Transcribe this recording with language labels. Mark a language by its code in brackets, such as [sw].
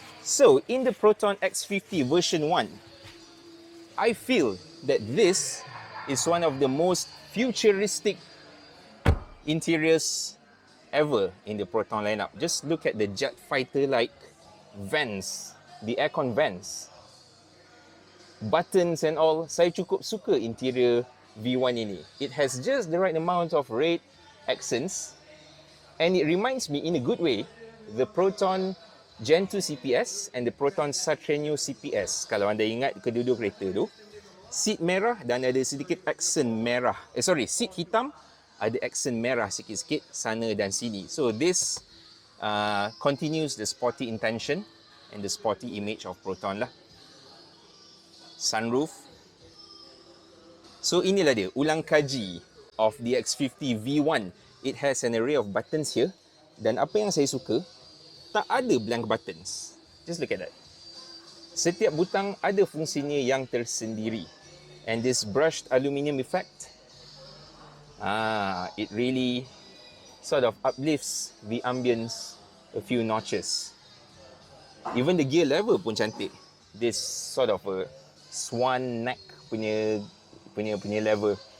[en] So, in the Proton X50 version 1, I feel that this is one of the most futuristic interiors ever in the Proton lineup. Just look at the jet fighter-like vents, the aircon vents, buttons and all. [ms] Saya cukup suka interior V1 ini. [en] It has just the right amount of red accents and it reminds me in a good way the Proton Gen 2 CPS and the Proton Satrenio CPS. [ms] Kalau anda ingat kedua-dua kereta tu, seat merah dan ada sedikit accent merah. Seat hitam ada accent merah sikit-sikit sana dan sini. [en] So this continues the sporty intention and the sporty image of Proton lah. Sunroof. [ms] So inilah dia, ulang kaji of the X50 V1. [en] It has an array of buttons here. [ms] Dan apa yang saya suka, tak ada blank buttons. [en] Just look at that. [ms] Setiap butang ada fungsinya yang tersendiri. [en] And this brushed aluminium effect, it really sort of uplifts the ambience a few notches. Even the gear lever [ms] pun cantik. [en] This sort of a swan neck punya lever.